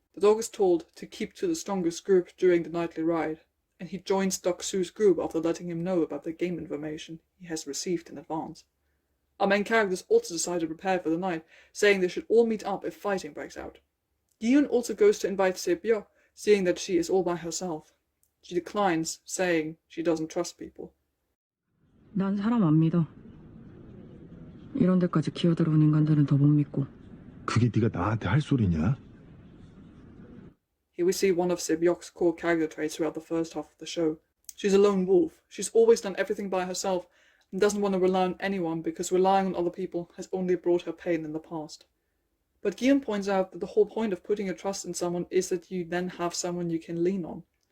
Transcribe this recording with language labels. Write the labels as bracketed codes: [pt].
[en] The dog is told to keep to the strongest group during the nightly ride, and he joins Deok-soo's group after letting him know about the game information he has received in advance. Our main characters also decide to prepare for the night, saying they should all meet up if fighting breaks out. Gyun also goes to invite Se-byok, seeing that she is all by herself. She declines, saying she doesn't trust people. [ko] 난 사람 안 믿어. 이런 데까지 기어들어온 인간들은 더 못 믿고. 그게 네가 나한테 할 소리냐? [en] Here we see one of Se-byok's core character traits throughout the first half of the show. She's a lone wolf. She's always done everything by herself and doesn't want to rely on anyone because relying on other people has only brought her pain in the past. But Gyun points out that the whole point of putting your trust in someone is that you then have someone you can lean on.